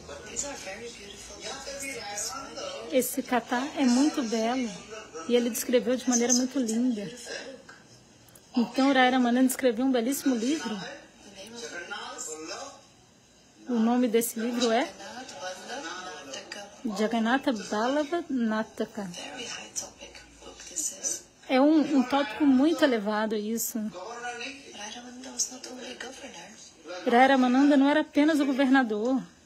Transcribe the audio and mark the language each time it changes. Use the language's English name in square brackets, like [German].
[English] These are very beautiful books. [Portuguese] Esse kata é muito belo e ele descreveu de maneira muito linda. [English] Beautiful book. [Portuguese] Então, Ramananda escreveu um belíssimo livro. [English] The name of it is [Portuguese] O nome desse livro é [Sanskrit] Jagannath Vallabh Nataka. Jagannatha Vallabha Nataka. [English] Very high topic book this is. [Portuguese] É um tópico muito elevado isso. [English] Ramananda was not only a governor, [Portuguese] Ramananda não era apenas o governador.